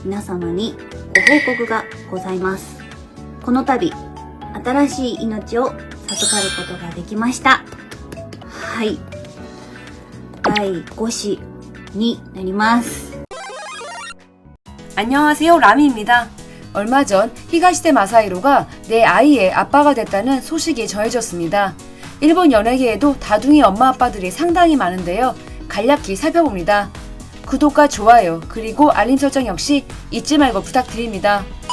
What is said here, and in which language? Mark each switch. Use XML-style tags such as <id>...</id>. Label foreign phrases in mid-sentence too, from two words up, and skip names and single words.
<ja>皆様にご報告がございます。この度、新しい命を授かることができました。はい。第5子になります。</ja> <ko>안녕하세요, 라미입니다. 얼마 전 히가시테 마사히로가 내 아이의 아빠가 됐다는 소식이 전해졌습니다. 일본 연예계에도 다둥이 엄마 아빠들이 상당히 많은데요. 간략히 살펴봅니다. 구독과 좋아요 그리고 알림 설정 역시 잊지 말고 부탁드립니다.</ko>